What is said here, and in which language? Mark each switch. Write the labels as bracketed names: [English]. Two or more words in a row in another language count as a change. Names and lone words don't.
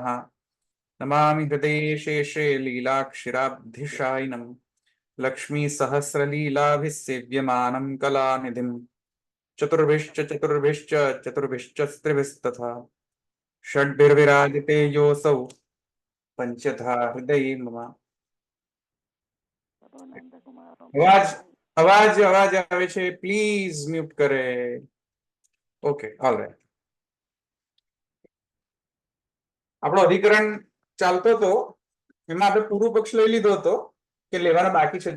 [Sanskrit] नमामि हृदये शेषे लीलाक्षिराब्धिशायिनं लक्ष्मीसहस्रलीलाभिसेव्यमानं कलानिधिं चतुर्भिश्च चतुर्भिश्च स्त्रिभिस्तथा षड्भिर्विराजिते योऽसौ पंचधा हृदये मम। [Gujarati] અવાજ અવાજ અવાજ આવે છે, પ્લીઝ મ્યુટ કરે. [English] OK, alright. [Gujarati] આપણો અધિકરણ ચાલતો હતો, એમાં આપણે પૂર્વ પક્ષ લઈ લીધો હતો કે લેવાના બાકી છે?